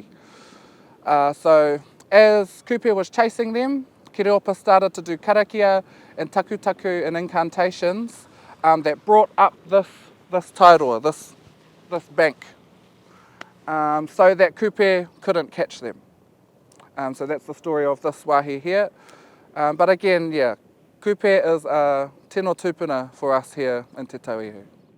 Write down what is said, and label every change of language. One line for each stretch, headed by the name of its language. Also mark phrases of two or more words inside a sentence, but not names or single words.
English: So as Kupe was chasing them, Kireopa started to do karakia and taku and incantations that brought up this tairoa, this bank, so that Kupe couldn't catch them. So that's the story of this wāhi here. But again, yeah, Kupe is a
Māori: tino tupuna
English: for us here in Te Tauihu.